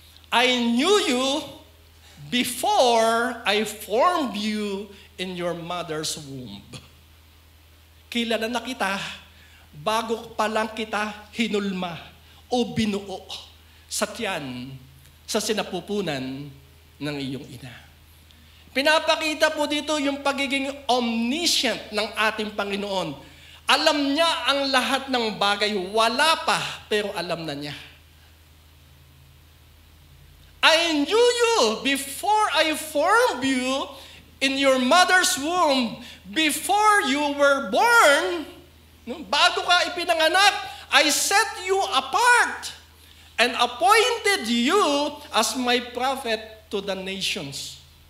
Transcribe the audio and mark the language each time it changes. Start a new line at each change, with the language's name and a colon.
English: I knew you before I formed you in your mother's womb.
Filipino: Kilala na kita bago pa lang kita hinulma o binuo sa tiyan sa sinapupunan ng iyong ina. Pinapakita po dito yung pagiging omniscient ng ating Panginoon. Alam niya ang lahat ng bagay. Wala pa, pero alam na niya.
English: I knew you before I formed you in your mother's womb. Before you were born,
Filipino: bago ka ipinanganak,
English: I set you apart and appointed you as my prophet to the nations.